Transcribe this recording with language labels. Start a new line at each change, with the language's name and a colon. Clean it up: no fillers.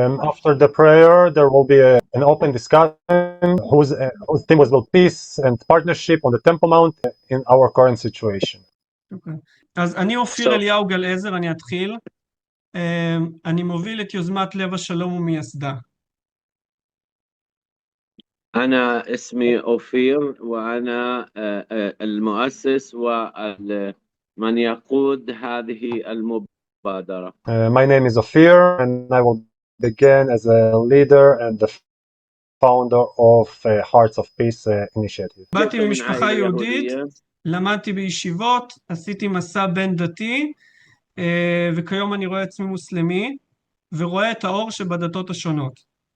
English: After the prayer, there will be an open discussion whose theme was about peace and partnership on the Temple Mount in our current situation. Okay.
Hebrew: אז אני אופיר אליהו גלעזר, אני אתחיל. אני מוביל את יוזמת לב השלום ומייסדה.
Arabic: أنا اسمي أوفير وأنا المؤسس ومن يقود هذه المبادرة.
English: My name is Ophir and I will begin as a leader and the founder of Hearts of Peace initiative.
Hebrew: באתי ממשפחה יהודית, למדתי בישיבות, עשיתי מסע בין דתי, וכיום אני רואה עצמי מוסלמי, ורואה את האור שבדתות השונות.